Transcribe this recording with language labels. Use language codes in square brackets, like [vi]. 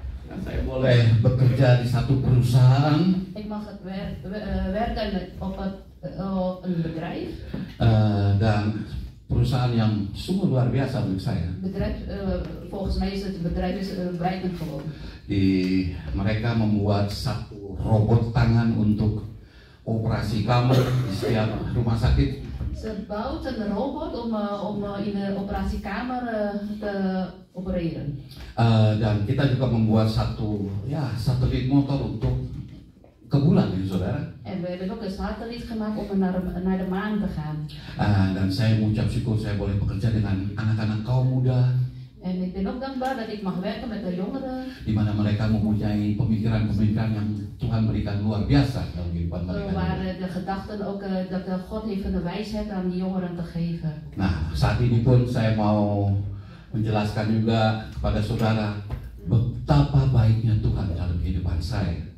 [id] Dan saya boleh bekerja di satu perusahaan. [nl] Ik mag het werken op een bedrijf. [id] Dan perusahaan yang sungguh luar biasa untuk saya. [nl] Bedrijf, volgens mij is het bedrijf blijvend gewoon. [id] Mereka membuat satu robot tangan untuk operasi kamar di setiap rumah sakit. [nl] Ze bouwt een robot om in de operatiekamer te opereren. [id] Dan kita juga membuat satu satelit motor untuk ke bulan ya saudara. [nl] En we hebben ook een satelliet gemaakt om naar de maan te gaan. [id] Dan saya mengucap syukur saya boleh bekerja dengan anak-anak kaum muda. [nl] En ik ben ook dankbaar dat ik mag werken met de jongeren. [id] Di mana mereka mempunyai pemikiran-pemikiran yang Tuhan berikan luar biasa dalam kehidupan mereka. [nl] Waar de gedachten ook dat God heeft de wijsheid aan die jongeren te geven. [id] Nah, saat ini pun saya mau menjelaskan juga kepada saudara betapa baiknya Tuhan dalam kehidupan saya.